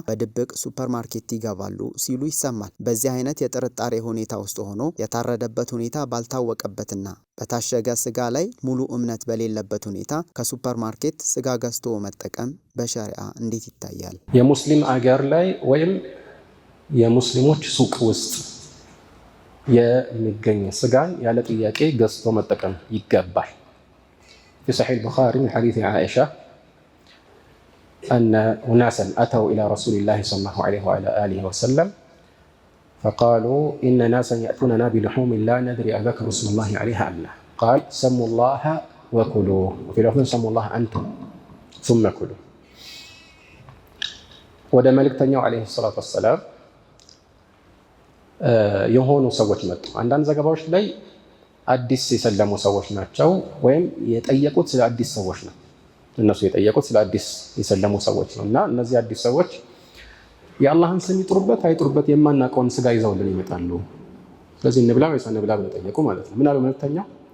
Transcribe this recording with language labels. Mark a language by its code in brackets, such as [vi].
[am] በድብቅ ሱፐር ማርኬት ይገባሉ ሲሉ ይሰማል። በዚህ አይነት የጥርጣሬ ሁኔታ ውስጥ ሆኖ የታረደበት ሁኔታ ባልታወቀበትና በታሸገ ስጋ ላይ ሙሉ እምነት በሌለበት ሁኔታ ከሱፐር ማርኬት ስጋ ገዝቶ መጠቀም በሸሪዓ እንዴት ይታያል? የሙስሊም አገር ላይ ወይም የሙስሊሞች ሱቅ ውስጥ የሚገኝ ስጋን ያለ ጥያቄ ገዝቶ መጠቀም ይገባል። [ar] في صحيح البخاري من حديث عائشة أن أناسا أتوا إلى رسول الله صلى الله عليه وعلى آله وسلم فقالوا إن ناسا يأتوننا بلحوم لا ندري أذكر اسم الله عليها أم لا. قال سموا الله وكلوا، وفي لفظ سموا الله أنتم ثم كلوا. [am] ወደ መልእክተኛው ዓለይሂ ሰላቱ ወሰላም የሆኑ ሰዎች መጡ። አንዳንድ ዘገባዎች ላይ አዲስ የሰለሙ ሰዎች ናቸው፣ ወይም የጠየቁት ስለ አዲስ ሰዎች ነው። እነሱ የጠየቁት ስለ አዲስ የሰለሙ ሰዎች ነው። እና እነዚህ አዲስ ሰዎች የአላህን ስም ይጥሩበት አይጥሩበት የማናውቀውን ስጋ ይዘውልን ይመጣሉ። ስለዚህ እንብላ ወይስ አንብላ ብለው ጠየቁ ማለት ነው። ምን አሉ መልእክተኛው?